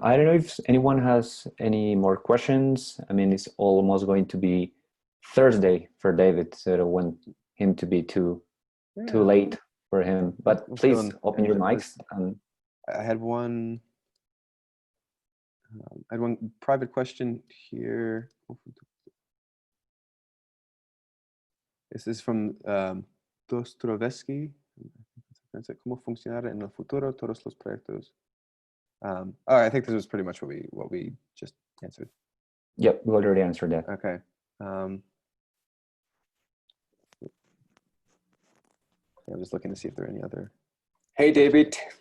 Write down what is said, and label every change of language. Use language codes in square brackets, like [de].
[en] I don't know if anyone has any more questions. I mean, it's almost going to be Thursday for David, so I don't want him to be too late for him. But please open your mics. And I had one private question here. This is from Dostrovsky. [es] ¿Cómo funcionará en el futuro todos los proyectos? [en] I think this was pretty much what we just answered. Yep, we already answered that. Okay. I'm just looking to see if there are any other. Hey, David.